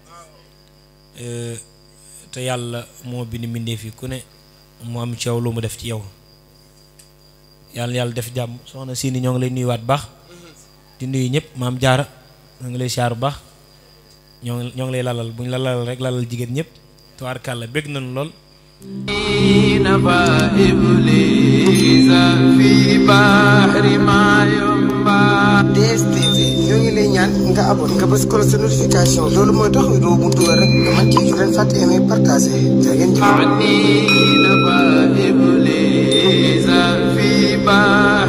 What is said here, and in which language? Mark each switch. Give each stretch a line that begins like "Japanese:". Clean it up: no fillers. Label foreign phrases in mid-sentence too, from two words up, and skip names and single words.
Wolof: te yàlla moo bind mbindeef yi ku ne mu am ci yow lu mu def ci yow yàlla def jàmm soxna Sini ñoo ngi lay nuyuwaat baax di nuyu ñëpp maam Jaara ñoo ngi lay siyaar bu baax ñoo ngi lay lalal bu ñu la lalal rek lalal jigéen ñëpp tubaarkàlla bégg nañu lool
Arabic: نبا إبليس في بحر ما ينبع
Wolof: DSTV ñoo ngi lay ñaan nga abonné nga bës ko sa notification loolu mooy tax vidéo bu dugal rek nga mën ci leen fàtte
French: aimer partager
Wolof: jërë ngeen jëf
Arabic: نبا إبليس في بحر